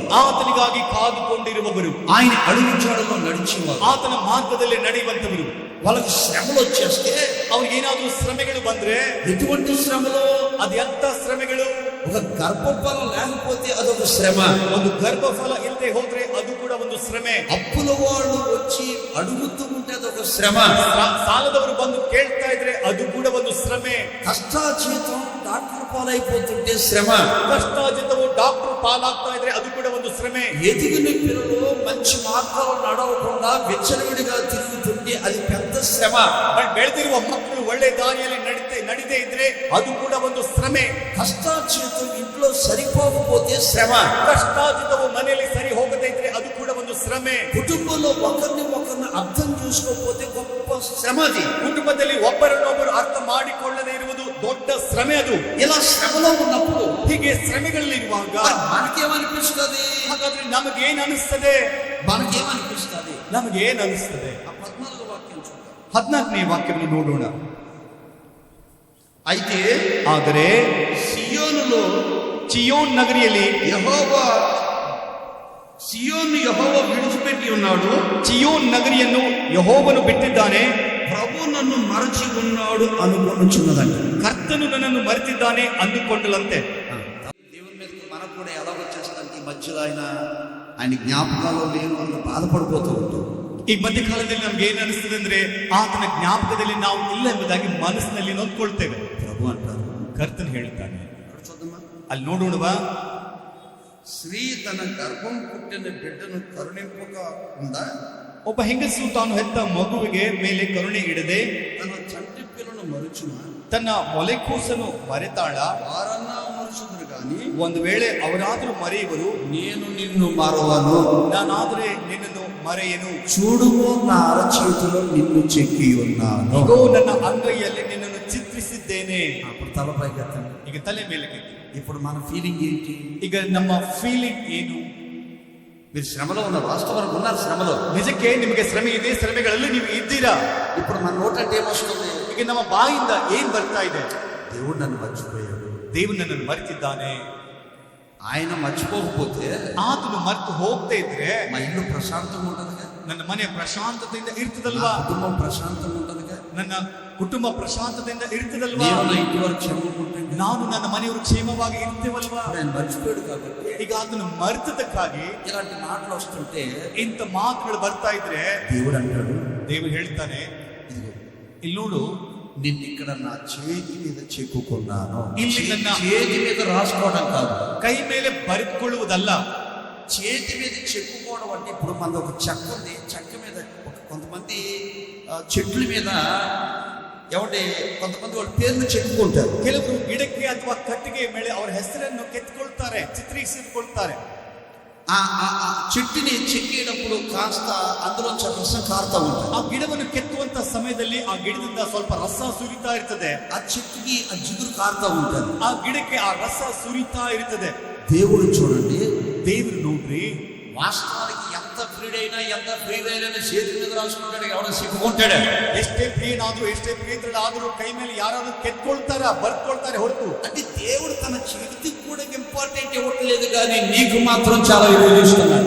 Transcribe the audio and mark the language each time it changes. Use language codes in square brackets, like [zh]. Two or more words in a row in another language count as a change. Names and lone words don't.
[kn] ಆತನಿಗಾಗಿ ಕಾದುಕೊಂಡಿರುವವರು, [te] ఆయన అడుగు జాడలో నడిచేవారు. [kn] ಆತನ ಮಾರ್ಗದಲ್ಲಿ ನಡೆಯುವಂತವರು. [te] వాళ్ళకి శ్రమలు వచ్చేస్తే, [kn] ಅವ್ರಿಗೆ ಏನಾದ್ರೂ ಶ್ರಮೆಗಳು ಬಂದ್ರೆ, [te] ఎటువంటి శ్రమలు? [kn] ಅದು ಎಂತ ಶ್ರಮೆಗಳು? [te] ఒక గర్భఫలం లేకపోతే అదొక శ్రమ, [kn] ಒಂದು ಗರ್ಭಫಲ ಇಲ್ಲದೆ ಹೋದ್ರೆ ಅದು ಕೂಡ ಒಂದು ಶ್ರಮೆ. [te] అప్పుల వాళ్ళు వచ్చి అడుగుతూ ఉంటే అదొక శ్రమ, [kn] ಸಾಲದವರು ಬಂದು ಕೇಳ್ತಾ ಇದ್ರೆ ಅದು ಕೂಡ ಒಂದು ಶ್ರಮೆ. [te] కష్టాజీతం డాక్టర్ పాలైపోతుంటే శ్రమ, [kn] ಕಷ್ಟಾಜಿತವು ಡಾಕ್ಟರ್ ಪಾಲಾಗ್ತಾ ಇದ್ರೆ ಅದು ಕೂಡ ಒಂದು ಶ್ರಮೆ. [te] ఎదిగిన పిల్లలు మంచి మార్గాలు నడవకుండా విచ్చలవిడిగా తిరుగుతుంటే అది పెద్ద శ్రమ. [kn] ಬೆಳೆದಿರುವ ಮಕ್ಕಳು ಒಳ್ಳೆ ದಾರಿಯಲ್ಲಿ ನಡಿದೇ ಇದ್ರೆ ಅದು ಕೂಡ ಒಂದು ಶ್ರಮೆ. [te] కష్టాజీతం ఇంట్లో సరిపోకపోతే శ్రమ, [kn] ಕಷ್ಟಾಜಿತವು ಮನೆಯಲ್ಲಿ ಸರಿ ಹೋಗದೇ ಇದ್ರೆ ಅದು ಕೂಡ ಒಂದು ಶ್ರಮೆ. [te] శ్రమే. కుటుంబంలో ఒకరిని అర్థం చేసుకోకపోతే గొప్ప శ్రమ అది. [kn] ಕುಟುಂಬದಲ್ಲಿ ಒಬ್ಬರನ್ನೊಬ್ಬರು ಅರ್ಥ ಮಾಡಿಕೊಳ್ಳದೇ ಇರುವುದು ದೊಡ್ಡ ಶ್ರಮೆ ಅದು. [te] ఇలా శ్రమలో ఉన్నప్పుడు [kn] ಹೀಗೆ ಶ್ರಮೆಗಳಲ್ಲಿರುವಾಗ [te] మనకేమనిపిస్తుంది? [kn] ಹಾಗಾದ್ರೆ ನಮಗೇನ್ ಅನಿಸ್ತದೆ? [te] మనకేమనిపిస్తుంది? [kn] ನಮಗೇನ್ ಅನಿಸ್ತದೆ? [te] 14వ వాక్యం చూద్దాం. [kn] 14ನೇ ವಾಕ್ಯವನ್ನು ನೋಡೋಣ. [te] అయితే [kn] ಆದರೆ [te] సియోనులో [kn] ಚಿಯೋನ್ ನಗರಿಯಲ್ಲಿ [te] యెహోవా విడిచిపెట్టి ఉన్నాడు. [kn] ಚಿಯೋನ್ ನಗರಿಯನ್ನು ಯೆಹೋವನು ಬಿಟ್ಟಿದ್ದಾನೆ. [te] ప్రభు నన్ను మరచి ఉన్నాడు అనుకొనుచున్నదంట. [kn] ಕರ್ತನು ನನ್ನನ್ನು ಮರೆತಿದ್ದಾನೆ ಅಂದುಕೊಂಡಲಂತೆ. [te] దేవుని మీదకి మనకు కూడా ఎలా వచ్చేస్తానికి ఈ మధ్యలో ఆయన జ్ఞాపకాలు లేను అని బాధపడిపోతూ ఉంటాం. [kn] ಈ ಮಧ್ಯಕಾಲದಲ್ಲಿ ನಮ್ಗೆ ಏನ್ ಅನಿಸ್ತದೆ ಅಂದ್ರೆ ಆತನ ಜ್ಞಾಪಕದಲ್ಲಿ ನಾವು ಇಲ್ಲ ಎಂಬುದಾಗಿ ಮನಸ್ಸಿನಲ್ಲಿ ನೊಂದ್ಕೊಳ್ತೇವೆ. [te] ప్రభు అంటారు, [kn] ಕರ್ತನು ಹೇಳುತ್ತಾನೆ. [te] చూద్దామా, [kn] ಅಲ್ಲಿ ನೋಡೋಣವಾ. [te] స్త్రీ తన గర్భం పుట్టిన బిడ్డను కరుణింపక ఉందా? [kn] ಒಬ್ಬ ಹೆಂಗಸು ತಾನು ಹೆತ್ತ ಮಗುವಿಗೆ ಮೇಲೆ ಕರುಣೆ ಇಡದೆ [te] తన చంటి పిల్లను మరుచున, [kn] ತನ್ನ ಮೊಲೆಕೂಸನ್ನು ಮರೆತಾಳ. [te] వారన్నా మరుచుదురు గాని [kn] ಒಂದು ವೇಳೆ ಅವರಾದ್ರೂ ಮರೆಯುವರು, [te] నేను నిన్ను మరవను. [kn] ನಾನಾದ್ರೆ ನಿನ್ನನ್ನು ಮರೆಯನು. [te] చూడుము, నా అరచేతిలో నిన్ను చెక్కి ఉన్నాను. [kn] ಇಗೋ ನನ್ನ ಅಂಗೈಯಲ್ಲಿ ನಿನ್ನನ್ನು ಚಿತ್ರಿಸಿದ್ದೇನೆ. [te] అప్పుడు తలపైకి ఎత్తండి. [kn] ಈಗ ತಲೆ ಮೇಲೆ [te] ఇప్పుడు మన ఫీలింగ్ ఏంటి? [kn] ಈಗ ನಮ್ಮ ಫೀಲಿಂಗ್ ಏನು? [te] మీరు శ్రమలో ఉన్నారు, వాస్తవానికి ఉన్నారు శ్రమలో. [kn] ನಿಜಕ್ಕೆ ನಿಮಗೆ ಶ್ರಮೆ ಇದೆ, ಶ್ರಮೆಗಳಲ್ಲಿ ನೀವು ಇದ್ದೀರಾ. [te] ఇప్పుడు మన నోటంటే ఏమొస్తుంది? [kn] ಈಗ ನಮ್ಮ ಬಾಯಿಂದ ಏನ್ ಬರ್ತಾ ಇದೆ? [te] దేవుడు నన్ను మర్చిపోయాడు. [kn] ದೇವರು ನನ್ನನ್ನು ಮರೆತಿದ್ದಾನೆ. [te] ఆయన మర్చిపోకపోతే [kn] ಆತನು ಮರೆತು ಹೋಗ್ತಾ ಇದ್ರೆ [te] మా ఇల్లు ప్రశాంతంగా ఉంటుందిగా, [kn] ನನ್ನ ಮನೆ ಪ್ರಶಾಂತತೆಯಿಂದ ಇರ್ತದಲ್ವಾ, [te] కుటుంబం ప్రశాంతంగా ఉంటుందిగా, [kn] ನನ್ನ ಕುಟುಂಬ ಪ್ರಶಾಂತತೆಯಿಂದ ಇರ್ತದಲ್ವಾ, [te] నేను నా ఇంటి వరకు క్షేమంగా ఉంటుంది. [kn] ನಾನು ನನ್ನ ಮನೆಯವರು ಕ್ಷೇಮವಾಗಿ ಇರ್ತೇವಲ್ವಾ. [te] ఆయన మర్చిపోయాడు కాబట్టి [kn] ಈಗ ಅದನ್ನು ಮರೆತದಕ್ಕಾಗಿ [te] ఇలాంటి మాటలు వస్తుంటే [kn] ಇಂಥ ಮಾತುಗಳು ಬರ್ತಾ ಇದ್ರೆ [te] దేవుడు అంటాడు, [kn] ದೇವರು ಹೇಳ್ತಾನೆ, [te] ఇదిగో [kn] ಇಲ್ಲಿ ನೋಡು, [te] నిన్ను ఇక్కడ నా చేతి మీద చెక్కుకున్నాను. [kn] ಇಲ್ಲಿ ನನ್ನ [te] చేతి మీద రాసుకోవడం కాదు, [kn] ಕೈ ಮೇಲೆ ಬರೆದುಕೊಳ್ಳುವುದಲ್ಲ. [te] చేతి మీద చెక్కుకోవడం అంటే ఇప్పుడు మన ఒక చెక్క ఉంది, చెక్క మీద కొంతమంది చెట్ల మీద ఏమంటే కొంతమంది వాళ్ళ పేర్లు చెక్కుకుంటారు. [kn] ಕೆಲವರು ಗಿಡಕ್ಕೆ ಅಥವಾ ಕಟ್ಟಿಗೆ ಮೇಲೆ ಅವರ ಹೆಸರನ್ನು ಕೆತ್ತಿಕೊಳ್ತಾರೆ, ಚಿತ್ರೀಕರಿಸಿಕೊಳ್ತಾರೆ. [te] ఆ చెట్టుని చెక్కేటప్పుడు కాస్త అందులో రసం కారుతా ఉంటుంది. [kn] ಆ ಗಿಡವನ್ನು ಕೆತ್ತುವಂತ ಸಮಯದಲ್ಲಿ ಆ ಗಿಡದಿಂದ ಸ್ವಲ್ಪ ರಸ ಸುರಿತಾ ಇರ್ತದೆ. [te] ఆ చెట్టుకి ఆ జిగురు కారుతా ఉంటుంది. [kn] ಆ ಗಿಡಕ್ಕೆ ಆ ರಸ ಸುರಿತಾ ಇರ್ತದೆ. [te] దేవుడు చూడండి, [kn] ದೇವರು ನೋಡ್ರಿ, [te] వాస్తవానికి ఎంత ప్రియుడైనా ఎంత ప్రియుడైనా చేతి మీద రాసుకుంటాడు, ఎవడో సిక్కుకుంటాడు. [kn] ಎಷ್ಟೇ ಪ್ರಿಯನಾದ್ರೂ ಎಷ್ಟೇ ಪ್ರಿಯತರಾದ್ರೂ ಕೈ ಮೇಲೆ ಯಾರಾದ್ರೂ ಕೆತ್ಕೊಳ್ತಾರ, ಬರ್ಕೊಳ್ತಾರೆ ಹೊರತು. [te] అంటే దేవుడు తన చేతికి కూడా ఇంపార్టెంట్ ఇవ్వట్లేదు, కానీ నీకు మాత్రం చాలా ఎక్కువ ఇస్తున్నాడు.